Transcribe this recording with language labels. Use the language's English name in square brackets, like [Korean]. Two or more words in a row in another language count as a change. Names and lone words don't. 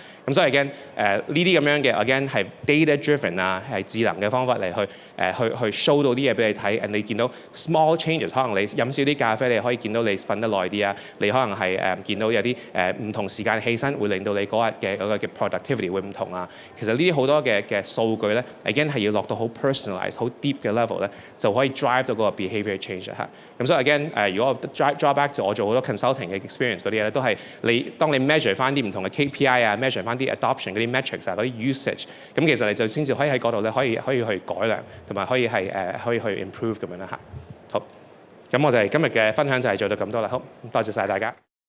[Cantonese] 咁所以 again 呢啲咁樣嘅 again 係 [English] data driven [Cantonese] 啊，係智能嘅方法嚟去 show 到啲嘢俾你睇，你見到 small changes，可能你飲少啲咖啡，你可以見到你瞓得耐啲啊，你可能係見到有啲唔同時間起身會令到你嗰日嘅嗰個嘅 productivity 會唔同啊。其實呢啲好多嘅數據咧 again 係要落到好 personalized 好 deep 嘅 level 咧，就可以 drive 到嗰個 [English] behavior change [Cantonese] 嚇。咁所以 again 如果我 [English] draw back to [Cantonese] 我做好多 consulting 嘅 experience 嗰啲咧，都係當你 measure 翻啲唔同嘅 KPI 啊 ，measure 翻啲 adoption 嗰啲 metrics 啊，嗰啲 usage， 咁其實你就先至可以喺嗰度咧可以去改良，同埋可以去 improve 咁樣啦嚇。好，咁我就係今日嘅分享就係做到咁多啦。好，多謝晒大家。